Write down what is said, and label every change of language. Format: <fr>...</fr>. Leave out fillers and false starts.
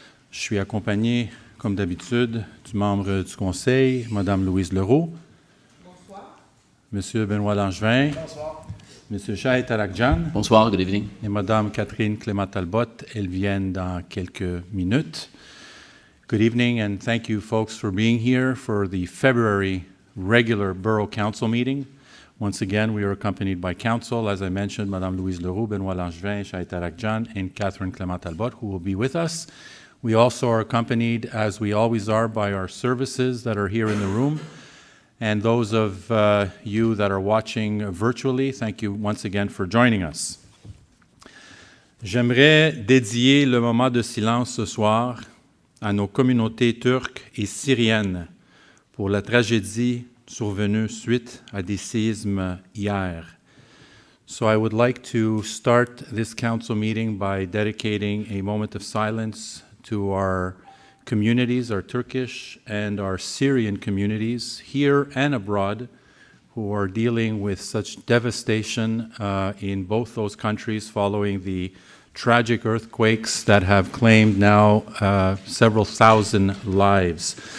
<fr>Je suis accompagné, comme d'habitude, du membre du Conseil, Mme Louise Leroux. Bonsoir. M. Benoît Langevin. Bonsoir. M. Shahid Tarakjan. Bonsoir,</fr> <en>good evening.</en> <fr>Et Mme Catherine Clément-Talbot. Elles viennent dans quelques minutes.</fr> <en>Good evening, and thank you, folks, for being here for the February regular Borough Council meeting. Once again, we are accompanied by Council, as I mentioned, Mme Louise Leroux, Benoît Langevin, Shahid Tarakjan, and Catherine Clément-Talbot, who will be with us. We also are accompanied, as we always are, by our services that are here in the room. And those of you that are watching virtually, thank you once again for joining us.</en> <fr>J'aimerais dédier le moment de silence ce soir à nos communautés turques et syriennes pour la tragédie survenue suite à des séismes hier.</fr> <en>So I would like to start this council meeting by dedicating a moment of silence to our communities, our Turkish and our Syrian communities here and abroad, who are dealing with such devastation in both those countries following the tragic earthquakes that have claimed now several thousand lives.</en>